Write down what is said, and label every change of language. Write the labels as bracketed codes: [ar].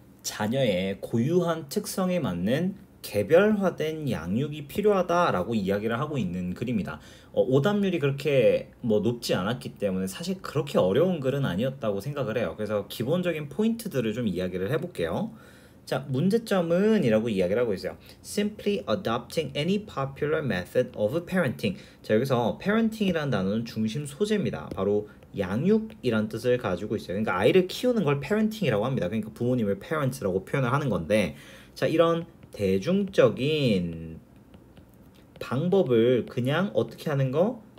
[ko] 자녀의 고유한 특성에 맞는 개별화된 양육이 필요하다라고 이야기를 하고 있는 글입니다. 오답률이 그렇게 높지 않았기 때문에 사실 그렇게 어려운 글은 아니었다고 생각을 해요. 그래서 기본적인 포인트들을 좀 이야기를 해볼게요. 자, 문제점은 이라고 이야기를 하고 있어요. [en] Simply adopting any popular method of parenting. [ko] 자, 여기서 parenting이라는 단어는 중심 소재입니다. 바로 양육이란 뜻을 가지고 있어요. 그러니까 아이를 키우는 걸 parenting이라고 합니다. 그러니까 부모님을 parents라고 표현을 하는 건데, 자, 이런 대중적인 방법을 그냥 어떻게 하는 거?